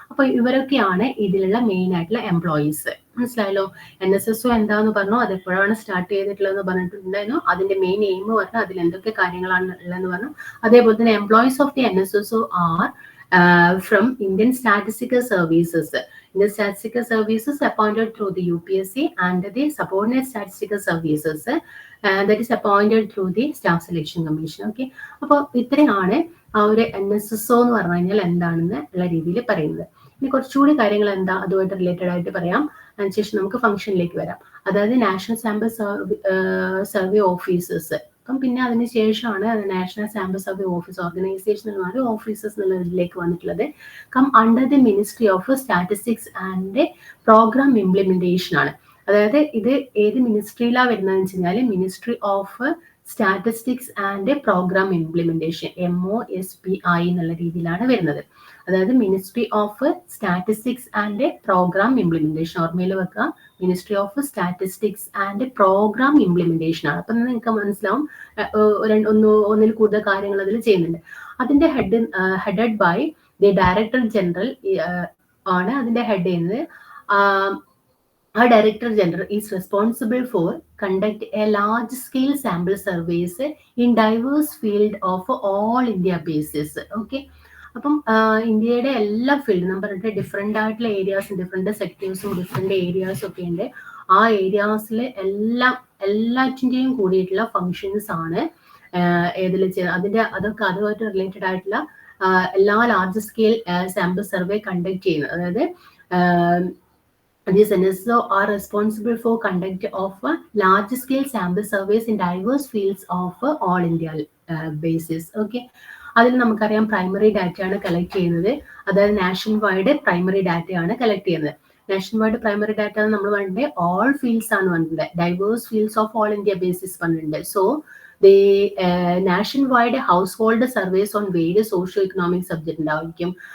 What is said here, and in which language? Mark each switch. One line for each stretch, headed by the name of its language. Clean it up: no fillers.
Malayalam: അപ്പൊ ഇവരൊക്കെയാണ് ഇതിലുള്ള മെയിൻ ആയിട്ടുള്ള എംപ്ലോയീസ്. മനസ്സിലായല്ലോ. NSSO എന്താന്ന് പറഞ്ഞു, അത് എപ്പോഴാണ് സ്റ്റാർട്ട് ചെയ്തിട്ടുള്ളതെന്ന് പറഞ്ഞിട്ടുണ്ടായിരുന്നു. അതിന്റെ മെയിൻ എയിം പറഞ്ഞു, അതിൽ എന്തൊക്കെ കാര്യങ്ങളാണ് ഉള്ളതെന്ന് പറഞ്ഞു. അതേപോലെ തന്നെ
English: Employees of the NSSO are from Indian Statistical Services. Indian Statistical Services appointed through the UPSC and the subordinate statistical services that is appointed through the Staff Selection Commission.
Malayalam: Okay, അപ്പോൾ ഇത്രയാണ് ആ ഒരു NSSO എന്ന് പറഞ്ഞു കഴിഞ്ഞാൽ എന്താണെന്ന് ഉള്ള രീതിയിൽ പറയുന്നത്. ഇനി കുറച്ചുകൂടി കാര്യങ്ങൾ എന്താ അതുമായിട്ട് റിലേറ്റഡ് ആയിട്ട് പറയാം. അതിനുശേഷം നമുക്ക് ഫംഗ്ഷനിലേക്ക് വരാം. അതായത് നാഷണൽ സാമ്പിൾ സർവേ ഓഫീസേഴ്സ്. അപ്പം പിന്നെ അതിന് ശേഷമാണ് national sample survey office organisation എന്ന് പറഞ്ഞ ഓഫീസേഴ്സ് എന്നുള്ളതിലേക്ക് വന്നിട്ടുള്ളത്.
English: come under the ministry of statistics and programme implementation
Malayalam: ആണ്. അതായത് ഇത് ഏത് മിനിസ്ട്രിയിലാണ് വരുന്നതെന്ന് വെച്ച് കഴിഞ്ഞാൽ ministry of statistics and programme implementation MOSPI എന്നുള്ള രീതിയിലാണ് വരുന്നത്. അതായത് ministry of statistics and programme implementation ഓർമ്മയിൽ വെക്കുക. Ministry of statistics and programme implementation ആണ്. അപ്പൊ നിങ്ങൾക്ക് മനസ്സിലാവും ഒന്നിൽ കൂടുതൽ കാര്യങ്ങൾ അതിൽ ചെയ്യുന്നുണ്ട്. അതിന്റെ headed by the director general ആണ് അതിന്റെ ഹെഡ് ചെയ്യുന്നത്.
English: Our Director General is responsible for conduct a large scale sample surveys in diverse field of all India basis. Okay.
Malayalam: അപ്പം ഇന്ത്യയുടെ എല്ലാ ഫീൽഡ് നമ്മൾ പറഞ്ഞിട്ട് ഡിഫറെൻ്റ് ആയിട്ടുള്ള ഏരിയാസും ഡിഫറെൻ്റ് സെക്ടേഴ്സും ഡിഫറെൻ്റ് ഏരിയാസും ഒക്കെ ഉണ്ട്. ആ ഏരിയാസിൽ എല്ലാറ്റിൻ്റെയും കൂടിയിട്ടുള്ള ഫങ്ഷൻസ് ആണ് ഏതിൽ ചെയ്യുന്നത്. അതൊക്കെ അതുമായിട്ട് റിലേറ്റഡ് ആയിട്ടുള്ള എല്ലാ large scale sample survey conduct ചെയ്യുന്നത്. അതായത്
English: these NSSO are responsible for conduct of large-scale sample surveys in diverse fields of all India basis. Okay.
Malayalam: അതിൽ നമുക്കറിയാം പ്രൈമറി ഡാറ്റയാണ് കളക്ട് ചെയ്യുന്നത്. അതായത് നാഷണൽ വൈഡ് പ്രൈമറി ഡാറ്റയാണ് കളക്ട് ചെയ്യുന്നത്. നാഷണൽ വൈഡ് പ്രൈമറി ഡാറ്റ നമ്മൾ പറഞ്ഞിട്ട് ഓൾ ഫീൽഡ്സ് ആണ് പറഞ്ഞിട്ടുണ്ട്.
English: diverse fields of all India basis
Malayalam: പറഞ്ഞിട്ടുണ്ട്.
English: so the national wide household surveys on various socio economic subject
Malayalam: ഉണ്ടായിരിക്കും.